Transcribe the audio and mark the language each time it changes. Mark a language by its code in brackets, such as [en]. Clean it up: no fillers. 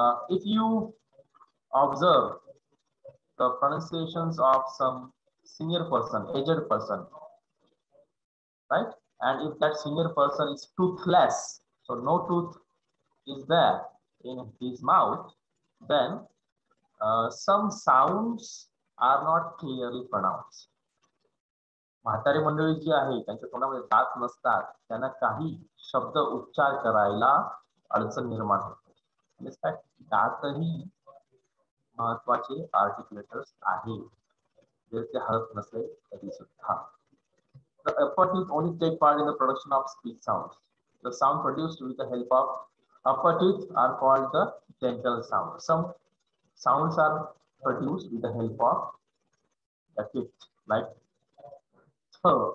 [en] If you observe the pronunciations of some senior person, aged person, right? And if that senior person is toothless, so no tooth is there in his mouth, then some sounds are not clearly pronounced. [mr] म्हातारी मंडळी जी आहे त्यांच्या तोंडामध्ये दात नसतात त्यांना काही शब्द उच्चार करायला अडचण निर्माण होते. दातही महत्वाचे आर्टिक्युलेटर्स आहे जर ते हलत नसले तरी सुद्धा. [en] The upper teeth only take part in the production of speech sounds. The sound produced with the help of upper teeth are called the dental sounds. Some sounds are produced with the help of the teeth, like so.